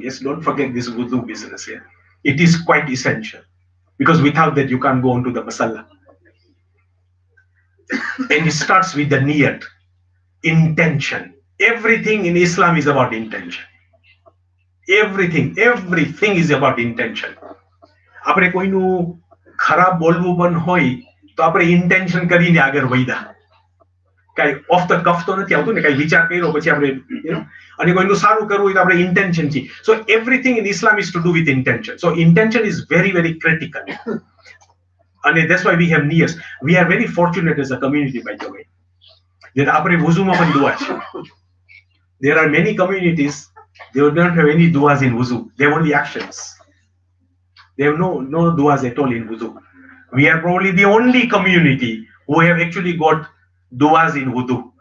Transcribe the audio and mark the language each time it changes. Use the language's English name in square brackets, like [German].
[English] Yes, don't forget this wudu business here. It is quite essential because without that, you can't go onto the masala. And it starts with the niyat, intention. Everything in Islam is about intention. Everything is about intention. [Gujarati] આપણે કોઈનું ખરાબ બોલવું પણ હોય તો આપણે intention કરીને આગળ વધ્યા. કાંઈ [English] off the cuff [Gujarati] તો નથી આવતું ને, કાંઈ વિચાર કર્યો પછી આપણે અને કોઈનું સારું કરવું હોય તો આપણે ઇન્ટેન્શન છે. [English] So everything in Islam is to do with intention. So intention is very very critical. અને that's why we have niyas. We are very fortunate as a community, by the way. [Gujarati] આપણે વુઝુમાં પણ દુઆ છે. [English] There are many communities, they don't have any duas in wuzu. They have only actions. They have no duas at all in wudu. We are probably the only community who have actually got duas in wudu.